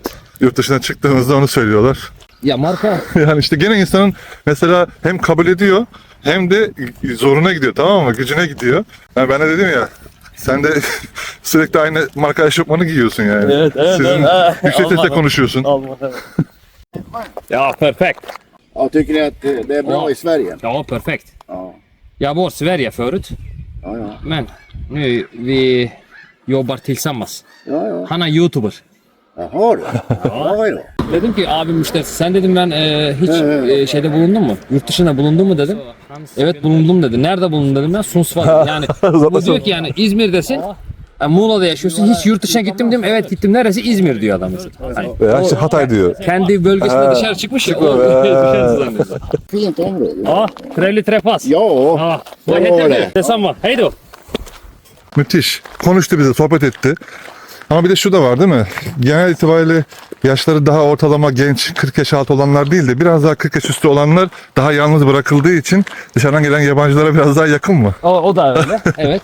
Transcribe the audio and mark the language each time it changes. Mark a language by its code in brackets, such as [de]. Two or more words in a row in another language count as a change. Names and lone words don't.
[tr] Yurt dışına çıktığımızda onu söylüyorlar. Ya marka Yani işte gene insanın mesela hem kabul ediyor hem de zoruna gidiyor, tamam mı? Gücüne gidiyor. Yani ben de dedim ya, sen de sürekli aynı marka eşofmanı giyiyorsun yani. Evet, Sizin yüksek sesle konuşuyorsun. [sv] ja perfekt. Jag tycker att det är bra i Sverige. Ja perfekt. Ja. Jag var i Sverige förut Ja, ja. men nu vi jobbar tillsammans. Ja, ja. Han är youtuber. Jaha du. Ja, då. [tr] Dedim ki abim müşterisi sen dedim ben hiç şeyde bulundun mu? Yurt dışında bulundun mu dedim. Evet bulundum dedi. Nerede bulundun dedim ben Sundsvall. Yani bu diyor ki yani İzmir'desin. Yani Muğla'da yaşıyorsun. Hiç yurt dışına gittim dedim. Evet gittim. Neresi? İzmir diyor adam mesela. Hani Veya işte Hatay diyor. kendi bölgesinde dışarı çıkmış ya. Dışarı zannediyor. [sv] Fint område. Ja, trevlig träffas. Ja, Ja, vad heter du? Detsamma. Hej då. [tr] Müthiş. Konuştu bize, sohbet etti. Ama bir de şu da var değil mi? Genel itibariyle yaşları daha ortalama genç, 40 yaş altı olanlar değil de biraz daha 40 yaş üstü olanlar daha yalnız bırakıldığı için dışarıdan gelen yabancılara biraz daha yakın mı? O da öyle. Evet.